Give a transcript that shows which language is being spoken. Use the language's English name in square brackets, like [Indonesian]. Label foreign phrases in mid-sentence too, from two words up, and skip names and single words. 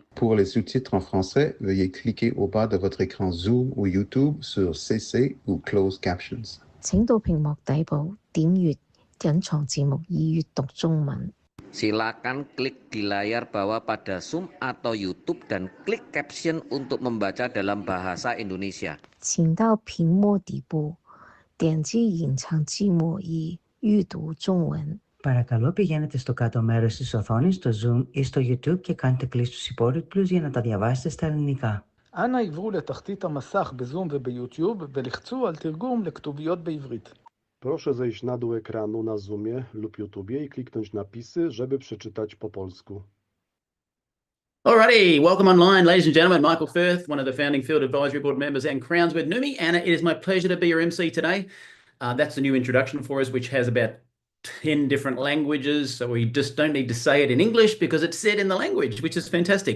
[French] Pour les sous-titres en français, veuillez cliquer au bas de votre écran Zoom ou YouTube sur CC ou Closed Captions. [Chinese] 請到屏幕底部點閱隱藏字幕以閱讀中文。 [Indonesian] Silakan klik di layar bawah pada Zoom atau YouTube dan klik caption untuk membaca dalam bahasa Indonesia. [Chinese] 請到屏幕底部點擊隱藏字幕以閱讀中文。 [Greek] Παρακαλώ πηγαίνετε στο κάτω μέρος της οθόνης στο Zoom ή στο YouTube και κάντε κλικ στους υπότιτλους για να τα διαβάσετε στα ελληνικά. [Hebrew] אנא עברו לתחתית המסך בזום וביוטיוב ולחצו על תרגום לכתוביות בעברית. [Polish] Proszę zejść na dół ekranu na Zoomie lub YouTubie i kliknąć napisy, żeby przeczytać po polsku. [English] Alrighty, welcome online, ladies and gentlemen. Michael Firth, one of the founding Field Advisory Board members and Crowns with Neumi, and it is my pleasure to be your MC today. That's the new introduction for us, which has about 10 different languages, so we just don't need to say it in English because it's said in the language, which is fantastic.